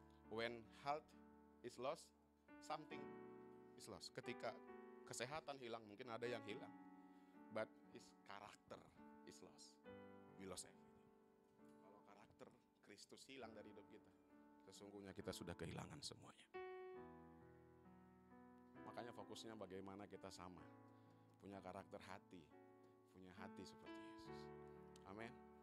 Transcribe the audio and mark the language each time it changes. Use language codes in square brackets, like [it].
[en] When health is lost, something is lost. [id] Ketika kesehatan hilang, mungkin ada yang hilang. [en] But his character is lost. We lost everything. [id] Kalau karakter Kristus hilang dari hidup kita, sesungguhnya kita sudah kehilangan semuanya. Makanya fokusnya bagaimana kita sama, punya karakter hati, punya hati seperti Yesus. Amin.